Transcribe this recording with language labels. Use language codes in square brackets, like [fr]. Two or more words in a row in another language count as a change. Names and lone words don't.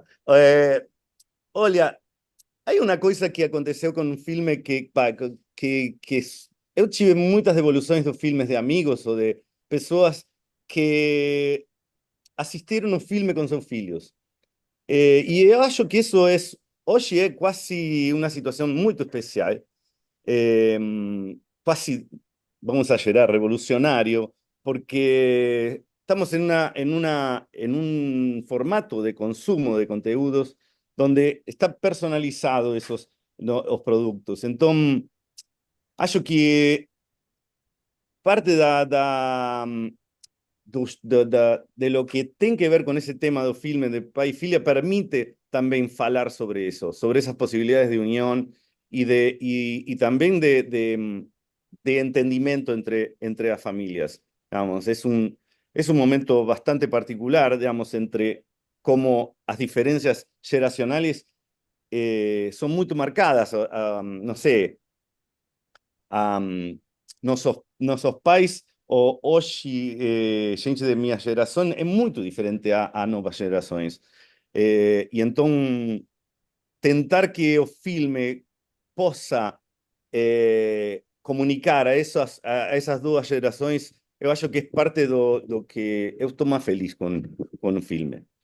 [pt] É, olha, hay uma coisa que aconteceu com um filme eu tive muitas devoluções de filmes de amigos ou de pessoas que assistiram o filme com seus filhos. E eu acho que isso hoje é quase uma situação muito especial. [es] eh, Casi, vamos a llegar, revolucionario, porque estamos en un formato de consumo de contenidos donde está personalizado esos, no, los productos. Entonces, [pt] acho que [es] parte de lo que tem que ver con ese tema [pt] do filme de pai e filha [es] permite también falar sobre eso, sobre esas posibilidades de unión y también de entendimiento entre las familias. Digamos, es un momento bastante particular, digamos, entre cómo las diferencias generacionales son muy marcadas. No sé, [pt] nossos pais ou hoje, gente de minha geração é muito diferente a novas gerações. E então, tentar que o filme possa comunicar a essas duas gerações, eu acho que é parte do que eu estou mais feliz com o filme.